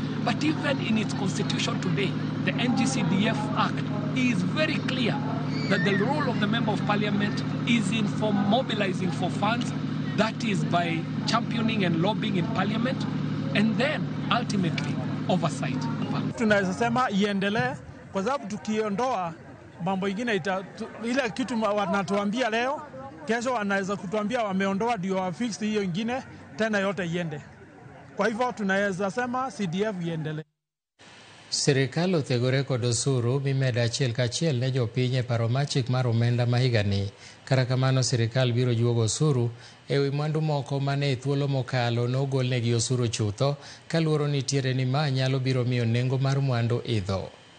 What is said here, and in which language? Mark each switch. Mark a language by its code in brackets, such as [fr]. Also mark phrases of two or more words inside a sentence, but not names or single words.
[en] But even in its constitution today, the NGCDF Act is very clear that the role of the member of parliament is in for mobilizing for funds, that is by championing and lobbying in parliament, and then ultimately oversight. [sw] Tunaweza sema iendelee kwa sababu tukiondoa mambo ingine ile kitu wanatuambia leo, kesho wanaweza kutuambia wameondoa ndio wafix hiyo ingine tena yote iende. Kwa hivyo tunaweza sema CDF iendelee. [luo] Sirikal othegore kod osuru mimedo achiel kachiel ne jopiny e paro mar chik mar omenda ma higani. Kata kamano sirikal biro juogo osuru e wi mwandu moko mane e thuolo mokalo nogolnegi osuru chutho kaluoro nitiere ni ma nyalo biro miyo nengo mar mwandu idho.